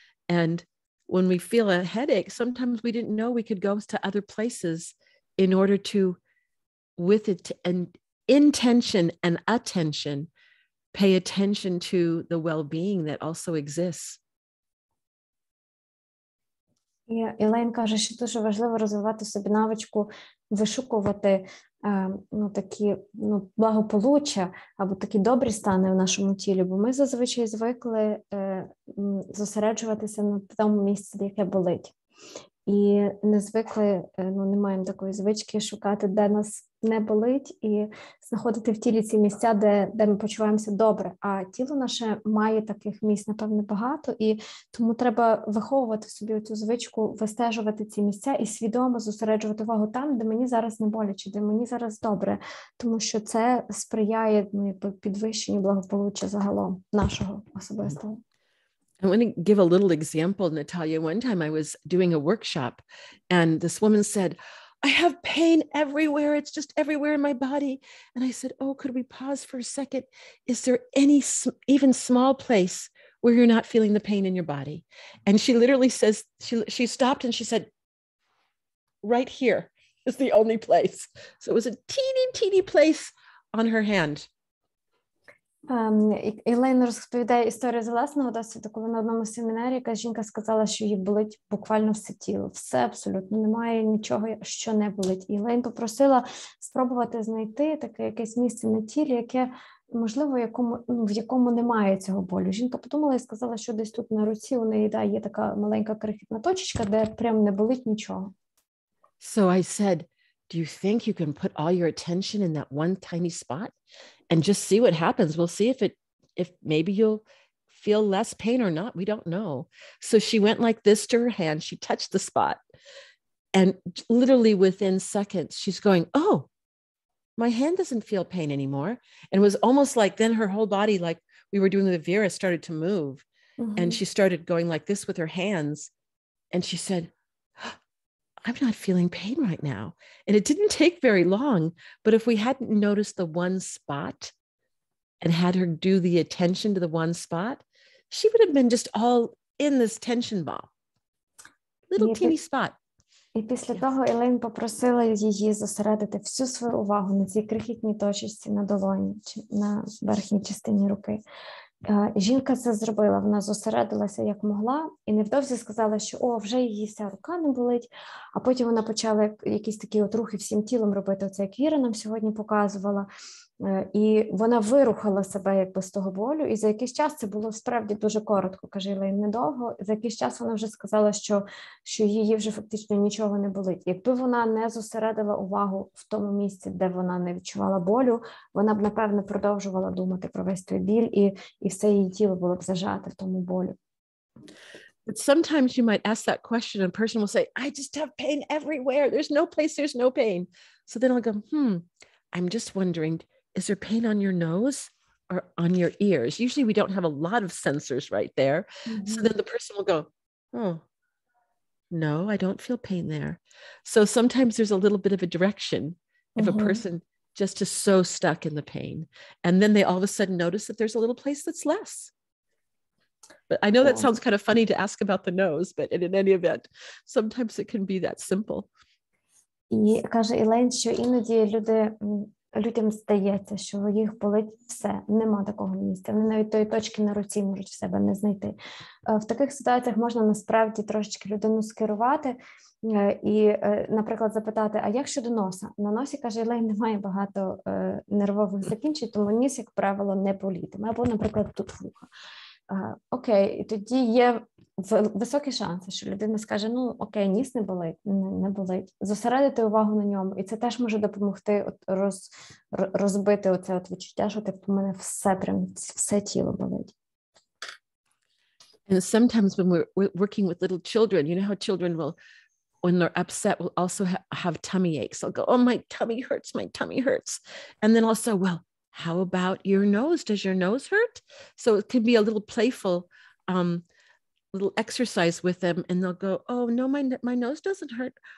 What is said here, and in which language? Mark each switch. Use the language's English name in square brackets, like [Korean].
[English] And when we feel a headache, sometimes we didn't know we could go to other places in order to, with it and intention and attention, pay attention to the well-being that also exists. [Ukrainian] І Елейн каже, що дуже важливо розвивати собі навичку вишукувати такі благополуччя або такі добрі стани в нашому тілі, бо ми зазвичай звикли зосереджуватися на тому місці, яке болить. І не звикли, не маємо такої звички шукати, де нас не болить, і знаходити в тілі ці місця, де ми почуваємося добре. А тіло наше має таких місць, напевно, багато, і тому треба виховувати собі цю звичку, вистежувати ці місця і свідомо зосереджувати увагу там, де мені зараз не боляче, де мені зараз добре, тому що це сприяє підвищенню благополуччя загалом нашого особистого. [English] I want to give a little example, Natalia. One time I was doing a workshop and this woman said, I have pain everywhere. It's just everywhere in my body. And I said, oh, could we pause for a second? Is there any even small place where you're not feeling the pain in your body? And she literally says, she stopped and she said, right here is the only place. So it was a teeny place on her hand. [Ukrainian] Елейн розповідає історію з власного досвіду, коли на одному семінарі якась жінка сказала, що їй болить буквально все тіло. Все абсолютно, немає нічого, що не болить. І Елейн попросила спробувати знайти таке якесь місце на тілі, яке, можливо, в якому немає цього болю. Жінка подумала і сказала, що десь тут на руці у неї є така маленька крихітна точечка, де прям не болить нічого. [English] So I said, do you think you can put all your attention in that one tiny spot and just see what happens? We'll see if maybe you'll feel less pain or not. We don't know. So she went like this to her hand. She touched the spot. And literally within seconds, she's going, oh, my hand doesn't feel pain anymore. And it was almost like then her whole body, like we were doing with Vera, started to move. Mm-hmm. And she started going like this with her hands. And she said, I'm not feeling pain right now. And it didn't take very long, but if we hadn't noticed the one spot and had her do the attention to the one spot, she would have been just all in this tension ball. Little teeny spot. [Ukrainian] І після того Елейн попросила її зосередити всю свою увагу на цій крихітній точці на долоні, чи на верхній частині руки. Жінка це зробила, вона зосередилася як могла, і невдовзі сказала, що вже її вся рука не болить, а потім вона почала якісь такі рухи всім тілом робити, оце як Віра нам сьогодні показувала, і вона вирухала себе з того болю, і за якийсь час, це було справді дуже коротко, каже Елейн, недовго, за якийсь час вона вже сказала, що її вже фактично нічого не болить. Якби вона не зосередила увагу в тому місці, де вона не відчувала болю, вона б, напевно, продовжувала думати про весь той біль, і все її тіло було б зажате в тому болю. [English] But sometimes you might ask that question and a person will say, I just have pain everywhere. There's no place, there's no pain. So then I'll go, I'm just wondering, is there pain on your nose or on your ears? Usually we don't have a lot of sensors right there. Mm-hmm. So then the person will go, oh, no, I don't feel pain there. So sometimes there's a little bit of a direction if a person just is so stuck in the pain. And then they all of a sudden notice that there's a little place that's less. But I know that sounds kind of funny to ask about the nose, but in any event, sometimes it can be that simple. [Ukrainian] І каже Елейн, що іноді людям здається, що їх болить все, нема такого місця. Вони навіть тої точки на руці можуть в себе не знайти. В таких ситуаціях можна насправді трошечки людину скерувати і, наприклад, запитати, а як щодо носа? На носі, каже Елейн, немає багато нервових закінчень, тому ніс, як правило, не болітиме. Або, наприклад, тут вуха. Окей, і тоді є високі шанси, що людина скаже, окей, ніс не болить, зосередити увагу на ньому, і це теж може допомогти розбити оце відчуття, що в мене все тіло болить. [English] And sometimes when we're working with little children, you know how children will, when they're upset, will also have tummy aches. They'll go, oh, my tummy hurts. And then also, well, how about your nose? Does your nose hurt? So it can be a little playful little exercise with them, and they'll go, oh, no, my nose doesn't hurt.